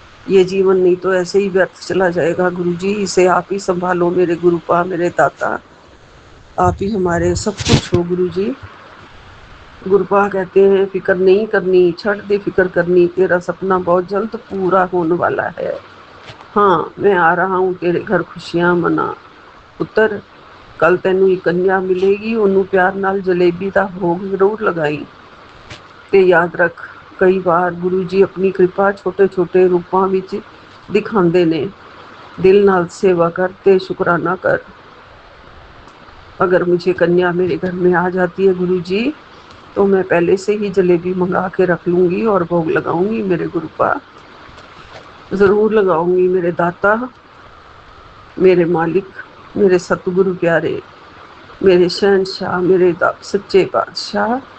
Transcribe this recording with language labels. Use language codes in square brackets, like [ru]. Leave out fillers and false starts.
[hi] ये जीवन नहीं तो ऐसे ही व्यर्थ चला जाएगा गुरुजी, इसे आप ही संभालो मेरे गुरुपा, मेरे दाता। आप ही हमारे सब कुछ हो गुरुजी। गुरुपा कहते हैं, फिक्र नहीं करनी, छੱਡ दे फिक्र करनी, तेरा सपना बहुत जल्द पूरा होने वाला है। हाँ मैं आ रहा हूँ तेरे घर खुशियां मना पुत्र, [pa] ਕੱਲ ਤੈਨੂੰ ਇੱਕ ਕੰਨਿਆ ਮਿਲੇਗੀ, ਉਹਨੂੰ ਪਿਆਰ ਨਾਲ ਜਲੇਬੀ ਦਾ ਭੋਗ ਜ਼ਰੂਰ ਲਗਾਈ। ਤੇ ਯਾਦ ਰੱਖ, ਕਈ ਵਾਰ ਗੁਰੂ ਜੀ ਆਪਣੀ ਕਿਰਪਾ ਛੋਟੇ ਛੋਟੇ ਰੂਪਾਂ ਵਿੱਚ ਦਿਖਾਉਂਦੇ ਨੇ। ਦਿਲ ਨਾਲ [hi] सेवा कर ते शुक्राना कर। अगर मुझे कन्या मेरे घर में आ जाती है गुरु जी, तो मैं पहले से ही जलेबी मंगा के रख लूँगी और भोग लगाऊंगी मेरे गुरुपा, ज़रूर लगाऊंगी मेरे दाता, मेरे मालिक, मेरे सतगुरु प्यारे, मेरे शहंशाह, मेरे सच्चे बादशाह।